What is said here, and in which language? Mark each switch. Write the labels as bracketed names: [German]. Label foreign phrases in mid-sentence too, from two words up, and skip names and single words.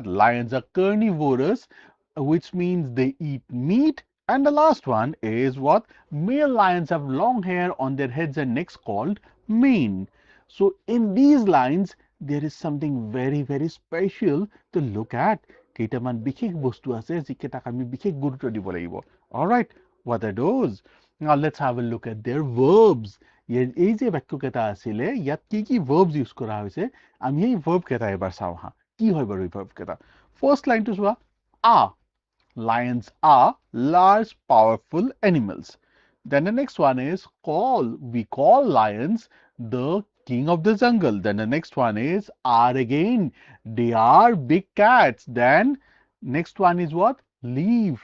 [English] Lions are carnivorous, which means they eat meat. And the last one is what? Male lions have long hair on their heads and necks called mane. So, in these lines, there is something very, very special to look at. [Assamese] কেইটামান বিশেষ বস্তু আছে যিকেইটাক আমি বিশেষ গুৰুত্ব দিব লাগিব. [English] All right. What are those? Now let's have a look at their verbs. [Assamese] এই যে বাক্যকেইটা আছিলে ইয়াত কি verbs ইউজ কৰা হৈছে আমি এই verb কেইটা এবাৰ চাওঁ হা কি হয় বাৰু এই verb কেইটা ফাৰ্স্ট লাইনটো চোৱা [English] are lions are large powerful animals. Then the next one is call. We call lions the king of the jungle. Then the next one is are again. They are big cats. Then next one is what? Leave.